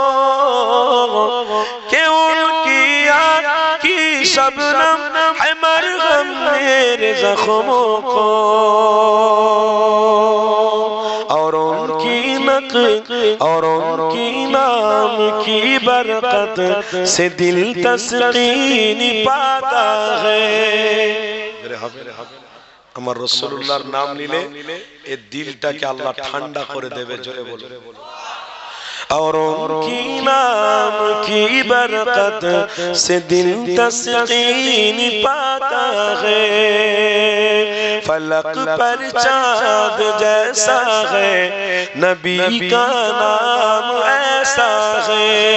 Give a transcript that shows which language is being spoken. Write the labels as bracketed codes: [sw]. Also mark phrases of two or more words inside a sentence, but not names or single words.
[ur] کہ ان کی آنکھ کی شبنم ہے مرہم میرے زخموں کو اور ان کی اور ان کی نام کی برکت سے دل تسکین پاتا ہے [bn] আমার রাসূলুল্লাহর নাম নিলে এই দিলটাকে আল্লাহ ঠান্ডা করে দেবে জোরে বলো [ur] اور ان کی نام کی برکت سے دل تسکین پاتا ہے فلک پر چاند جیسا ہے نبی کا نام ایسا ہے